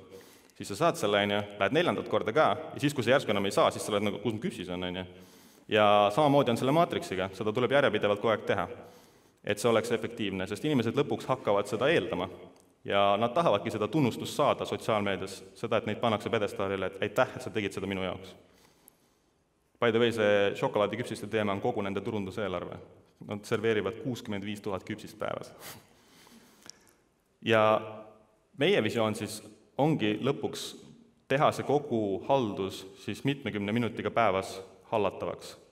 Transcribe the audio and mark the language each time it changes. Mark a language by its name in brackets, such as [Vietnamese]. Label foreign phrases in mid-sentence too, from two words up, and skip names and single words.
[Estonian] Siis sa saad selle, lähed 4. korda ka, ja siis, kui sa järsku enam ei saa, siis sa oled nagu, kus mu küpsis on. Ja samamoodi on selle maatriksiga, seda tuleb järjepidevalt kogu aeg teha, et see oleks efektiivne, sest inimesed lõpuks hakkavad seda eeldama. Ja nad tahavadki seda tunnustust saada sotsiaalmeedias, seda, et neid pannakse pedestaalile, et aitäh, et sa tegid seda minu jaoks. [English] By the way, [Estonian] see šokolaadiküpsiste teema on kogu nende turunduseelarve. Nad serveerivad 65 000 küpsist päevas. Ja meie visioon siis ongi lõpuks teha see kogu haldus siis mitmekümne minutiga päevas hallatavaks.